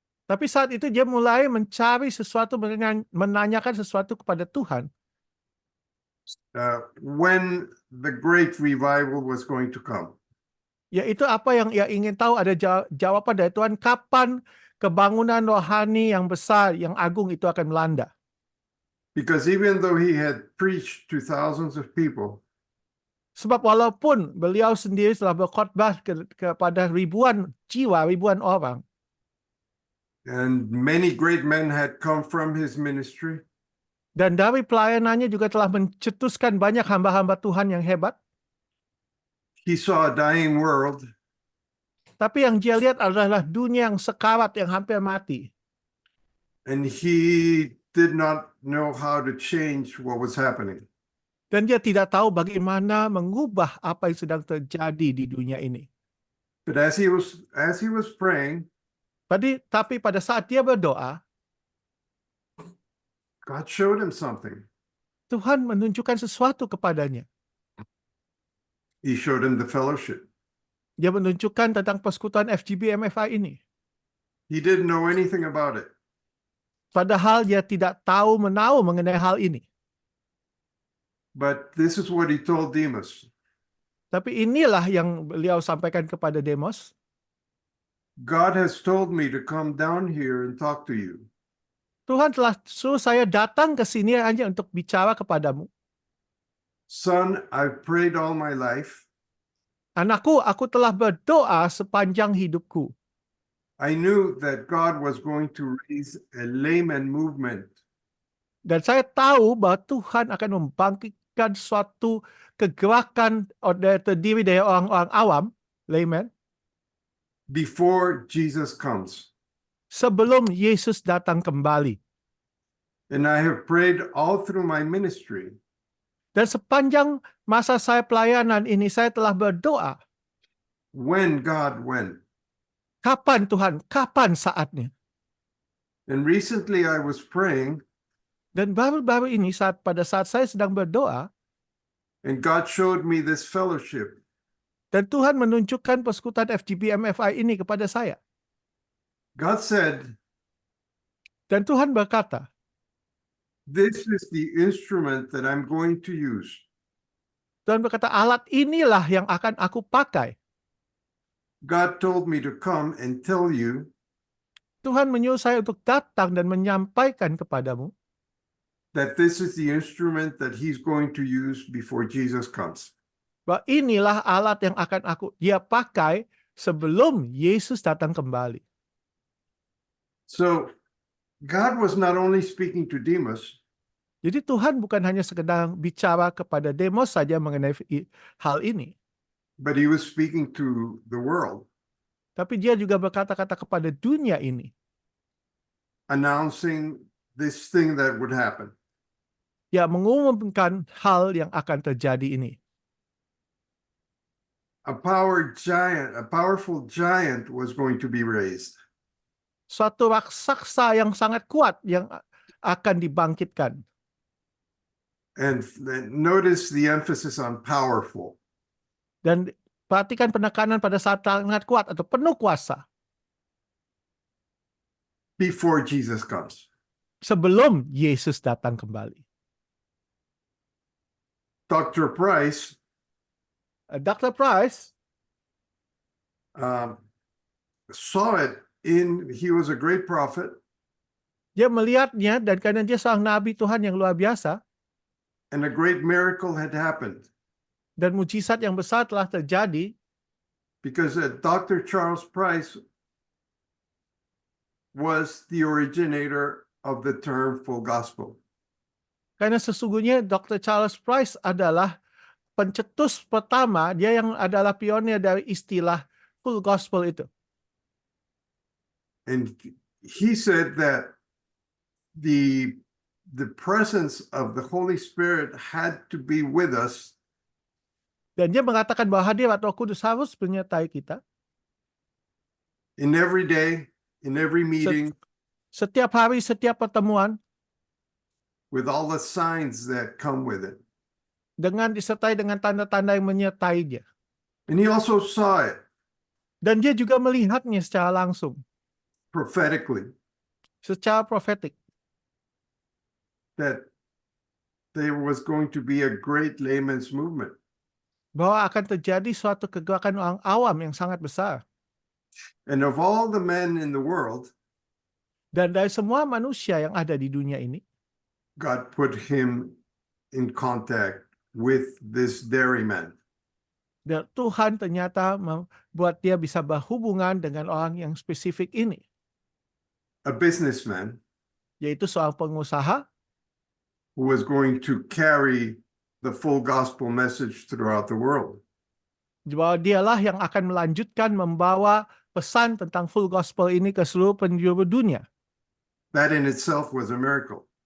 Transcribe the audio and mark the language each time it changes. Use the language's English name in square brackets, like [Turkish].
[Indonesian] Tapi saat itu dia mulai mencari sesuatu, menanyakan sesuatu kepada Tuhan. [English] When the great revival was going to come. [Indonesian] Yaitu apa yang ia ingin tahu, ada jawaban dari Tuhan, kapan kebangunan rohani yang besar, yang agung itu akan melanda. [English] Because even though he had preached to thousands of people, [Indonesian] sebab walaupun beliau sendiri telah berkhotbah kepada ribuan jiwa, ribuan orang, [English] and many great men had come from his ministry, [Indonesian] dan dari pelayanannya juga telah mencetuskan banyak hamba-hamba Tuhan yang hebat, [English] he saw a dying world. [Indonesian] Tapi yang dia lihat adalah dunia yang sekarat, yang hampir mati. [English] And he did not know how to change what was happening. [Indonesian] Dan dia tidak tahu bagaimana mengubah apa yang sedang terjadi di dunia ini. [English] But as he was praying, [Indonesian] tapi pada saat dia berdoa, [English] God showed him something. [Indonesian] Tuhan menunjukkan sesuatu kepadanya. [English] He showed him the fellowship. [Indonesian] Dia menunjukkan tentang persekutuan FGB MFI ini. [English] He didn't know anything about it. [Indonesian] Padahal dia tidak tahu menahu mengenai hal ini. [English] But this is what he told Demas. [Indonesian] Tapi inilah yang beliau sampaikan kepada Demos. [English] God has told me to come down here and talk to you. [Indonesian] Tuhan telah suruh saya datang ke sini hanya untuk bicara kepadamu. [English] Son, I've prayed all my life. [Indonesian] Anakku, aku telah berdoa sepanjang hidupku. [English] I knew that God was going to raise a layman movement. [Indonesian] Dan saya tahu bahwa Tuhan akan membangkitkan suatu kegerakan terdiri dari orang-orang awam, layman, [English] before Jesus comes. [Indonesian] Sebelum Yesus datang kembali. [English] And I have prayed all through my ministry. [Indonesian] Dan sepanjang masa saya pelayanan ini, saya telah berdoa. [English] When, God, when? [Indonesian] Kapan Tuhan? Kapan saatnya? [English] And recently I was praying. [Indonesian] Dan baru-baru ini pada saat saya sedang berdoa. [English] And God showed me this fellowship. [Indonesian] Dan Tuhan menunjukkan persekutuan FGB MFI ini kepada saya. [English] God said. [Indonesian] Dan Tuhan berkata. [English] This is the instrument that I'm going to use. [Indonesian] Tuhan berkata, alat inilah yang akan aku pakai. [English] God told me to come and tell you [Indonesian] Tuhan menyuruh saya untuk datang dan menyampaikan kepadamu [English] that this is the instrument that He's going to use before Jesus comes. [Indonesian] bahwa inilah alat yang akan dia pakai sebelum Yesus datang kembali. [English] So God was not only speaking to Demas, [Indonesian] Jadi Tuhan bukan hanya sekedar bicara kepada Demos saja mengenai hal ini, [English] but He was speaking to the world, [Indonesian] tapi dia juga berkata-kata kepada dunia ini, [English] announcing this thing that would happen. [Indonesian] ya mengumumkan hal yang akan terjadi ini. [English] A powerful giant was going to be raised. [Indonesian] Suatu raksasa yang sangat kuat yang akan dibangkitkan. [English] And notice the emphasis on powerful. [Indonesian] Dan perhatikan penekanan pada saat sangat kuat atau penuh kuasa [English] Before Jesus comes. [Indonesian] sebelum Yesus datang kembali. [English] Dr. Price [Indonesian] Dr. Price [English] saw it he was a great prophet, [Indonesian] dia melihatnya dan karena dia seorang nabi Tuhan yang luar biasa [English] and a great miracle had happened [Indonesian] dan mujizat yang besar telah terjadi [English] because Dr. Charles Price was the originator of the term full gospel. [Indonesian] karena sesungguhnya Dr. Charles Price adalah pencetus pertama, dia yang adalah pionir dari istilah full gospel itu. [English] And he said that the presence of the Holy Spirit had to be with us [Indonesian] Dan dia mengatakan bahwa hadirat Roh Kudus harus menyertai kita [English] in every day, in every meeting, [Indonesian] setiap hari, setiap pertemuan, [English] with all the signs that come with it. [Indonesian] dengan disertai dengan tanda-tanda yang menyertainya. [English] And he also saw it [Indonesian] Dan dia juga melihatnya secara langsung, [English] prophetically, [Indonesian] secara profetik, [English] that there was going to be a great layman's movement. [Indonesian] bahwa akan terjadi suatu kegerakan orang awam yang sangat besar. [English] And of all the men in the world, [Indonesian] Dan dari semua manusia yang ada di dunia ini, [English] God put him in contact with this dairyman. [Indonesian] dan Tuhan ternyata membuat dia bisa berhubungan dengan orang yang spesifik ini, [English] A businessman [Indonesian] yaitu seorang pengusaha [English] who was going to carry the full gospel message throughout the world. [Indonesian] bahwa dialah yang akan melanjutkan membawa pesan tentang full gospel ini ke seluruh penjuru dunia. [English] That in itself was a miracle.